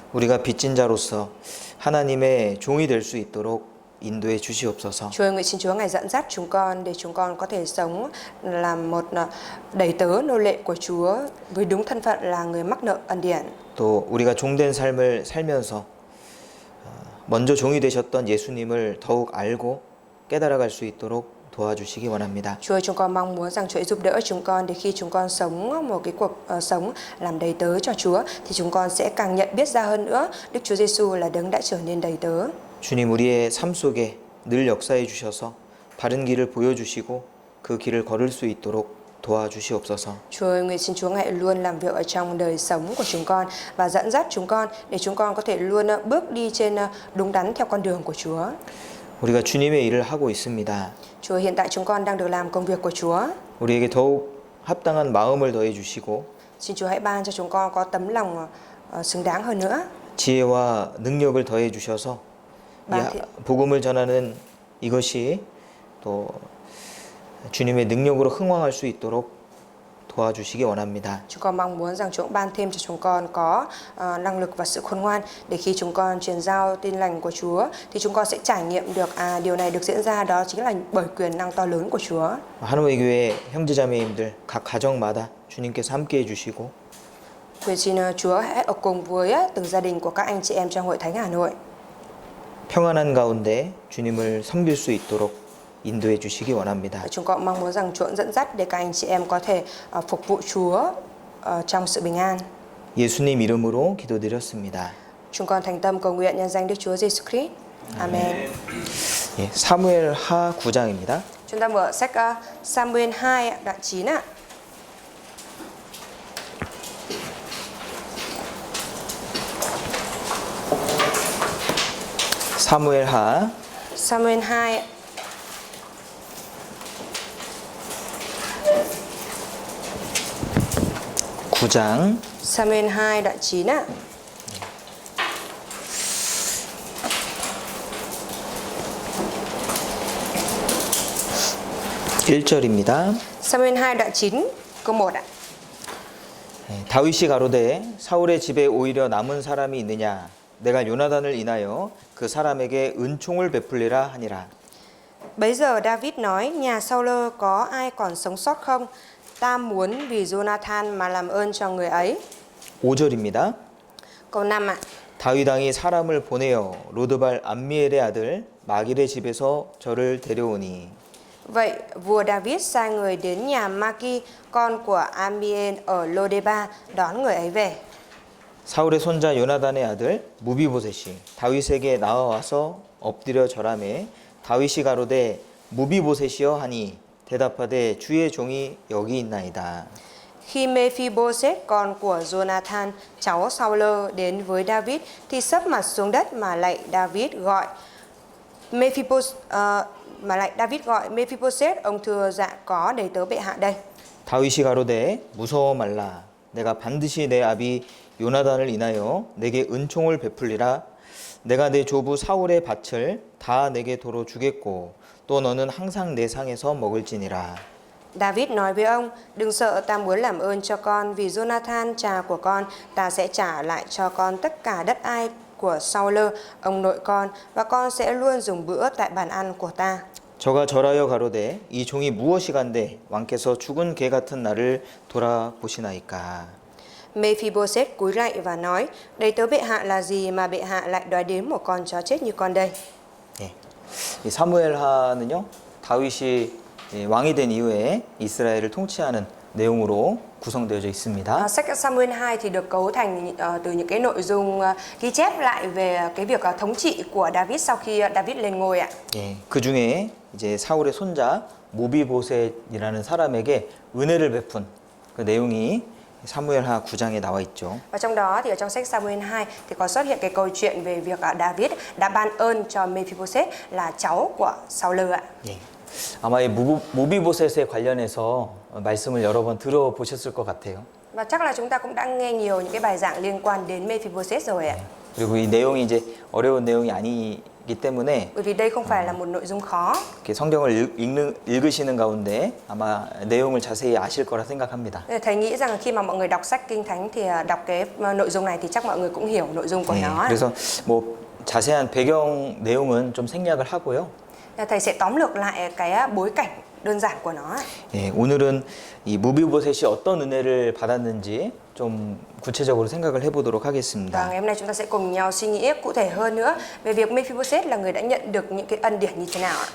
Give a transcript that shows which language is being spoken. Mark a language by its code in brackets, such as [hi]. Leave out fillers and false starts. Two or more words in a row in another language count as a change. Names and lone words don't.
[ko] 우리가 빚진 자로서 하나님의 종이 될 수 있도록 인도해 주시옵소서. [vi] Chúa ơi, nguyện xin Chúa Ngài dẫn dắt chúng con để chúng con có thể sống làm một đầy tớ nô lệ của Chúa với đúng thân phận là người mắc nợ ân điển. [ko] 또 우리가 종된 삶을 살면서 먼저 종이 되셨던 예수님을 더욱 알고 깨달아갈 수 있도록 도와주시기 원합니다. [vi] Chúa ơi, chúng con mong muốn rằng Chúa ấy giúp đỡ chúng con để khi chúng con sống một cái cuộc sống làm đầy tớ cho Chúa thì chúng con sẽ càng nhận biết ra hơn nữa Đức Chúa Giêsu là đấng đã trở nên đầy tớ. [ko] 주님 우리의 삶 속에 늘 역사해 주셔서 바른 길을 보여주시고 그 길을 걸을 수 있도록 도와주시옵소서. [vi] Chúa ơi, nguyện xin Chúa Ngài luôn làm việc ở trong đời sống của chúng con và dẫn dắt chúng con để chúng con có thể luôn bước đi trên đúng đắn theo con đường của Chúa. [ko] 우리가 주님의 일을 하고 있습니다. [vi] Chúa, hiện tại chúng con đang được làm công việc của Chúa. [ko] 우리에게 더욱 합당한 마음을 더해 주시고 [vi] Xin Chúa hãy ban cho chúng con có tấm lòng xứng đáng hơn nữa. [ko] 지혜와 능력을 더해 주셔서 이 복음을 전하는 이것이 또 주님의 능력으로 흥왕할 수 있도록 도와주시기 원합니다. [vi] Chúng con mong muốn rằng Chúa ban thêm cho chúng con có năng lực và sự khôn ngoan để khi chúng con truyền giao tin lành của Chúa thì chúng con sẽ trải nghiệm được điều này được diễn ra đó chính là bởi quyền năng to lớn của Chúa. [ko] 한우의 교회 형제자매님들 각 가정마다 주님께서 함께해 주시고 [vi] Nguyện xin Chúa hãy ở cùng với từng gia đình của các anh chị em trong hội thánh Hà Nội. [ko] 평안한 가운데 주님을 섬길 수 있도록 인도해 주시기 원합니다. [vi] Chúng con mong muốn rằng Chúa dẫn dắt để các anh chị em có thể phục vụ Chúa trong sự bình an. [ko] 예수님 이름으로 기도드렸습니다. [vi] Chúng con thành tâm cầu nguyện nhân danh Đức Chúa Giêsu Christ. Amen. [ko] 예, 사무엘 하 9장입니다. [vi] Chúng ta mở sách Samuel 2 đoạn 9 ạ. [ko] 사무엘 하 [vi] Samuel 2 ạ. [ko] 장 [vi] Samuel 2 đoạn 9 ạ. [ko] (1절입니다) [vi] Samuel 2 đoạn 9 câu 1 ạ. [ko] 다윗이 가로되 사울의 집에 오히려 남은 사람이 있느냐 내가 요나단을 인하여 그 사람에게 은총을 베풀리라 하니라. [vi] Bấy giờ David nói, nhà Saul có ai còn sống sót không? Ta muốn vì Jonathan mà làm ơn cho người ấy. [ko] (5절입니다) [vi] Câu 5 ạ. [ko] 다윗 왕이 사람을 보내어 로드발 암미엘의 아들 마길의 집에서 저를 데려오니. [vi] Vậy vua David sai người đến nhà Maki, con của Amiel ở Lodeba, đón người ấy về. [ko] 사울의 손자 요나단의 아들 무비보셋이 다윗에게 나와와서 엎드려 절하매 다윗이 가로되 무비보셋이여 하니 대답하되 주의 종이 여기 있나이다. [vi] Khi Mephibosheth, con của Jonathan, cháu Saul đến với David thì sấp mặt xuống đất mà lạy David gọi Mephibosheth, ông thưa dạ có đầy tớ bệ hạ đây. [ko] 다윗이 가로되 무서워 말라 내가 반드시 내 아비 요나단을 인하여 내게 은총을 베풀리라. 내가 내 조부 사울의 밭을 다 내게 도로 주겠고 또 너는 항상 내 상에서 먹을지니라. [vi] David nói với ông, đừng sợ, ta muốn làm ơn cho con vì Jonathan cha của con, ta sẽ trả lại cho con tất cả đất ai của Saul, ông nội con, và con sẽ luôn dùng bữa tại bàn ăn của ta. [ko] 저가 절하여 가로되 이 종이 무엇이간데 왕께서 죽은 개 같은 나를 돌아보시나이까. [vi] Mephibosheth cúi lạy và nói, đầy tớ bệ hạ là gì mà bệ hạ lại đoái đến một con chó chết như con đây. [ko] 예. 이 사무엘하는요 다윗이 왕이 된 이후에 이스라엘을 통치하는 내용으로 구성되어져 있습니다. [vi] Sách Samuel 2 thì được cấu thành từ những cái nội dung ghi chép lại về cái việc thống trị của David sau khi David lên ngôi ạ. [ko] 예. 그 중에 이제 사울의 손자 모비보셋이라는 사람에게 은혜를 베푼 그 내용이 사무엘하 9장에 나와 있죠. [vi] Và trong đó thì ở trong sách Samuel 2 thì có xuất hiện cái câu chuyện về việc David đã ban ơn cho Mephibosheth là cháu của Saul ạ. [ko] 예. 아마 이 모비보셋에 관련해서 말씀을 여러 번 들어보셨을 것 같아요. [vi] Và chắc là chúng ta cũng đã nghe nhiều những cái bài giảng liên quan đến Mephibosheth rồi ạ. [ko] 그리고 이 내용이 이제 어려운 내용이 때문에 [vi] Bởi vì đây không phải là một nội dung khó. [ko] 이렇게 성경을 읽으시는 가운데 아마 내용을 자세히 아실 거라 생각합니다. [vi] Nên là thầy nghĩ rằng khi mà mọi người đọc sách Kinh Thánh thì đọc cái nội dung này thì chắc mọi người cũng hiểu nội dung của [ko] 네, [vi] nó. [ko] 그래서 뭐 자세한 배경 내용은 좀 생략을 하고요. [vi] Thầy sẽ tóm lược lại cái bối cảnh đơn giản của nó. [ko] 예, 오늘은 이 무비보셋이 어떤 은혜를 받았는지 좀 구체적으로 생각을 해보도록 [vi] Và [ko] 하겠습니다. [vi] ngày hôm nay chúng ta sẽ cùng nhau suy nghĩ cụ thể hơn nữa về việc Mephibosheth là người đã nhận được những cái ân điển như thế nào ạ.